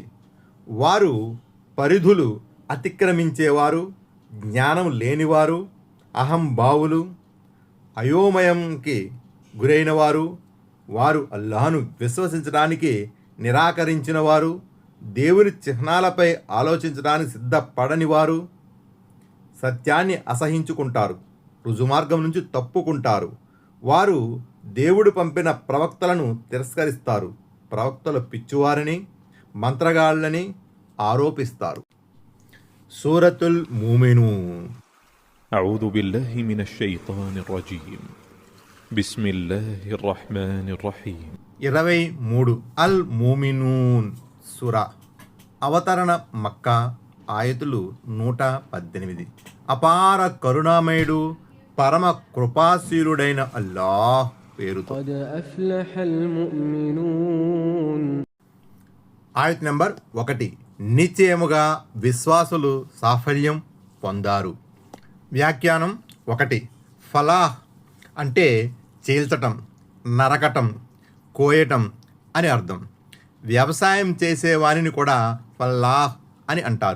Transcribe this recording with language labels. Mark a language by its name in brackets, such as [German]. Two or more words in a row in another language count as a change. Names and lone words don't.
[Telugu] వారు పరిధులు అతిక్రమించేవారు, జ్ఞానం లేనివారు, అహంభావులు, అయోమయంకి గురైనవారు, వారు అల్లాహ్ను విశ్వసించడానికి నిరాకరించిన వారు, దేవుని చిహ్నాలపై ఆలోచించడానికి సిద్ధపడనివారు, సత్యాన్ని అసహించుకుంటారు, రుజుమార్గం నుంచి తప్పుకుంటారు. వారు దేవుడు పంపిన ప్రవక్తలను తిరస్కరిస్తారు, ప్రవక్తలు పిచ్చివారని, మంత్రగాళ్ళని ఆరోపిస్తారు. సూరతుల్ మూమినూన్. [Arabic] أعوذ بالله من الشيطان الرجيم. بسم الله الرحمن الرحيم. [Telugu] 23 అల్ మూమినూన్ సూరా. అవతరణ మక్కా. ఆయతులు 118. అపార కరుణామయుడు పరమ కృపాశీలుడైన అల్లాహ్ పేరుతో. [Arabic] قد أفلح المؤمنون. [Telugu] ఆయత్ నంబర్ 1. నిశ్చయముగా విశ్వాసులు సాఫల్యం పొందారు. వ్యాఖ్యానం. 1. ఫలాహ్ అంటే చీల్చటం, నరకటం, కోయటం అని అర్థం. వ్యవసాయం చేసేవారిని కూడా ఫలాహ్ అని అంటారు.